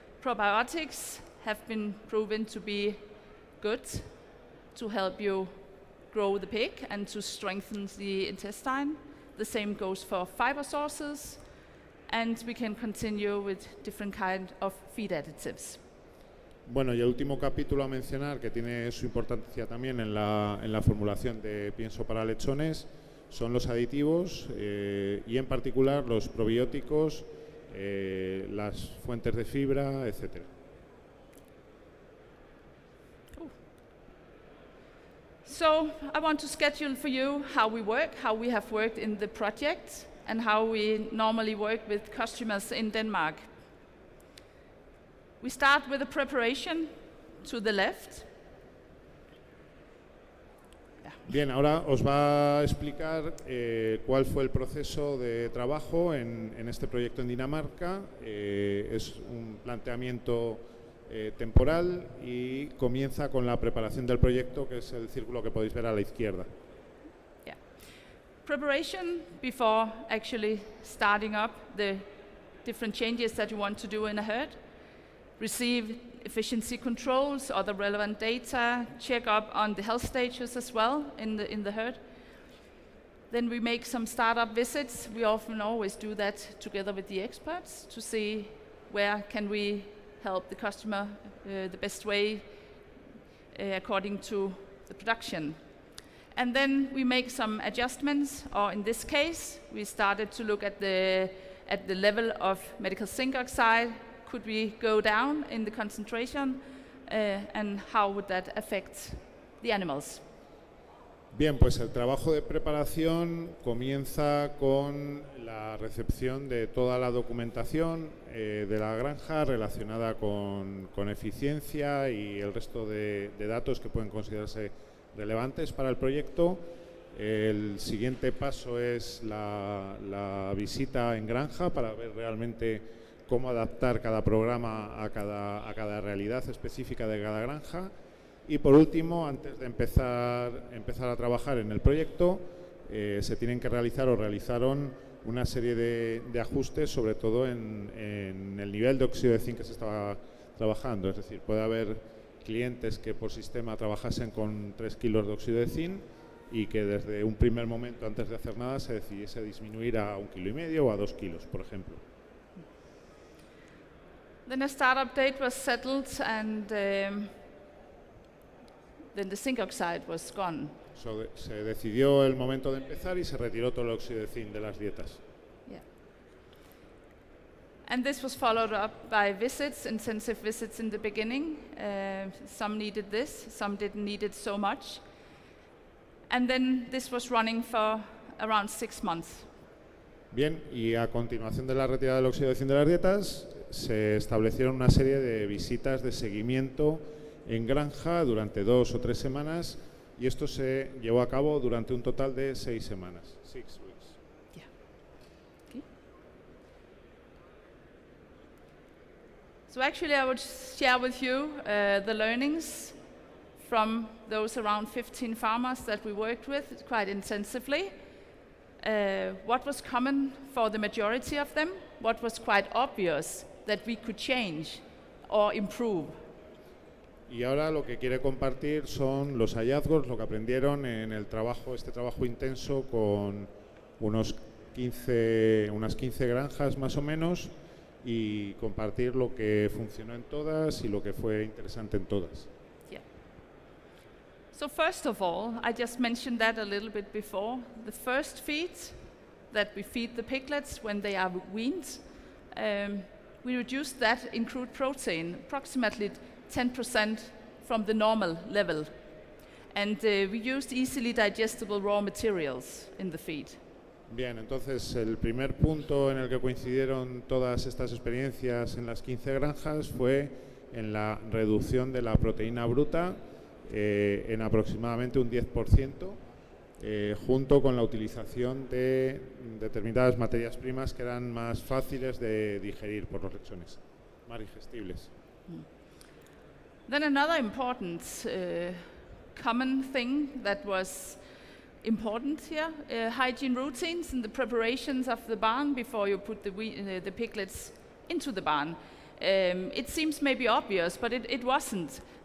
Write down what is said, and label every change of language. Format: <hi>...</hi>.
<en>Probiotics have been proven to be good to help you grow the pig and to strengthen the intestine. The same goes for fiber sources, and we can continue with different kind of feed additives.</en> <es>Bueno, y el último capítulo a mencionar, que tiene su importancia también en la formulación de pienso para lechones, son los aditivos y en particular los probióticos, las fuentes de fibra, etcétera.</es> <en>So I want to schedule for you how we work, how we have worked in the project, and how we normally work with customers in Denmark. We start with the preparation to the left.</en> <es>Bien, ahora os va a explicar cuál fue el proceso de trabajo en este proyecto en Dinamarca. Es un planteamiento temporal y comienza con la preparación del proyecto, que es el círculo que podéis ver a la izquierda.</es> <en>Yeah. Preparation before actually starting up the different changes that you want to do in a herd. receive efficiency controls, other relevant data, check up on the health status as well in the herd. Then we make some startup visits. We often always do that together with the experts to see where can we help the customer the best way according to the production. And then we make some adjustments, or in this case, we started to look at the level of medical zinc oxide. Could we go down in the concentration, and how would that affect the animals?</en> <es>Bien, pues el trabajo de preparación comienza con la recepción de toda la documentación de la granja relacionada con eficiencia y el resto de datos que pueden considerarse relevantes para el proyecto. El siguiente paso es la visita en granja para ver realmente cómo adaptar cada programa a cada realidad específica de cada granja. Y por último, antes de empezar a trabajar en el proyecto, se tienen que realizar o realizaron una serie de ajustes, sobre todo en el nivel de óxido de zinc que se estaba trabajando. Es decir, puede haber clientes que por sistema trabajasen con 3 kilos de óxido de zinc y que desde un primer momento, antes de hacer nada, se decidiese disminuir a 1,5 kilos o a 2 kilos, por ejemplo.</es> <en>Then a startup date was settled, and then the zinc oxide was gone.</en> <es>Se decidió el momento de empezar y se retiró todo el óxido de zinc de las dietas.</es> <en>Yeah. And this was followed up by visits, intensive visits in the beginning. Some needed this, some didn't need it so much. And then this was running for around 6 months.</en> <es>Bien, y a continuación de la retirada del óxido de zinc de las dietas, se establecieron una serie de visitas de seguimiento en granja durante 2 o 3 semanas, y esto se llevó a cabo durante un total de 6 semanas.</es> <en>6 weeks. Yeah. Okay. So actually I would share with you the learnings from those around 15 farmers that we worked with quite intensively. What was common for the majority of them, what was quite obvious that we could change or improve.</en> <es>Y ahora lo que quiere compartir son los hallazgos, lo que aprendieron en el trabajo, este trabajo intenso con unas 15 granjas más o menos, y compartir lo que funcionó en todas y lo que fue interesante en todas.</es> <en>Yeah. So first of all, I just mentioned that a little bit before. The first feed that we feed the piglets when they are weaned, we reduced that in crude protein approximately 10% from the normal level. And we used easily digestible raw materials in the feed.</en> <es>Bien, entonces el primer punto en el que coincidieron todas estas experiencias en las 15 granjas fue en la reducción de la proteína bruta en aproximadamente un 10%, junto con la utilización de determinadas materias primas que eran más fáciles de digerir por los lechones, más digestibles.</es> <en>Then another important common thing that was important here, hygiene routines and the preparations of the barn before you put the piglets into the barn. It seems maybe obvious, but it wasn't.</en>